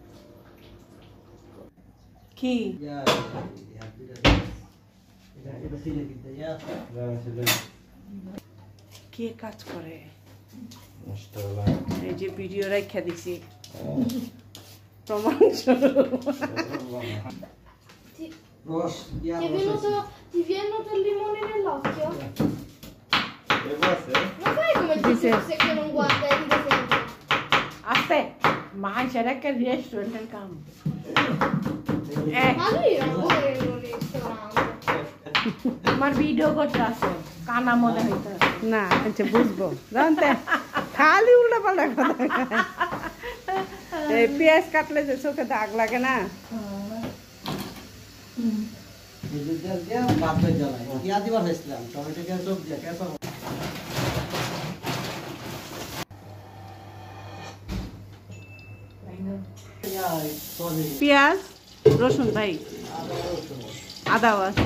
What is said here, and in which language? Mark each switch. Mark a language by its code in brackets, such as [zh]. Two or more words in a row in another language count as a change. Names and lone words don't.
[bn] কি কে কাজ করে? এই যে ভিডিও রাখা দিছি প্রমাণ [it] Ti vi è venuto il limone nell'occhio? Ma sai come ti Dice- se che non guarda e ride sempre? [bn] আস্তে মা সেটা একটা রেস্টুরেন্টের কাম। [it] Ma lui era pure in un ristorante. [bn] তোমার ভিডিও করতে আসো কানা মনে হইতে না আচ্ছা বুঝবো জানতে খালি উল্টা পাল্টা কথা এই পেঁয়াজ কাটলে যে চোখে দাগ লাগে না। পেঁয়াজ রসুন ভাই আদাও আছে।